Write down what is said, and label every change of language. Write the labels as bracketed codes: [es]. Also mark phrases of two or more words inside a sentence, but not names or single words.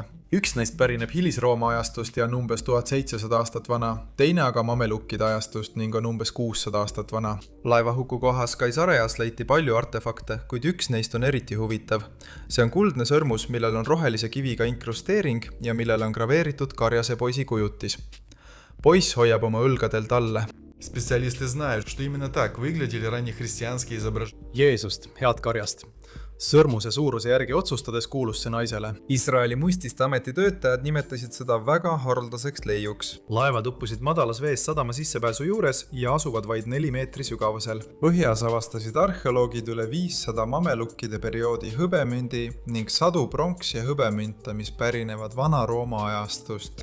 [et] Üks neist pärineb Hilis-Rooma ajastust ja on umbes 1700 aastat vana, teine aga mamelukkide ajastust ning on umbes 600 aastat vana. Laevahuku kohas Kaisareas leiti palju artefakte, kuid üks neist on eriti huvitav. See on kuldne sõrmus, millel on rohelise kiviga inkrusteering ja millel on graveeritud karjase poisi kujutis. Poiss hoiab oma õlgadel talle. [ru] Специалисты знают, что именно так выглядели раннехристианские изображения. [et] Jeesust, head karjast. Sõrmuse suuruse järgi otsustades kuulus see naisele. Iisraeli muististe ameti töötajad nimetasid seda väga haruldaseks leiuks. Laevad uppusid madalas vees sadama sissepääsu juures ja asuvad vaid 4 meetri sügavusel. Põhjas avastasid arheoloogid üle 500 mamelukkide perioodi hõbemündi ning 100 pronks- ja hõbemünte, mis pärinevad Vana-Rooma ajastust.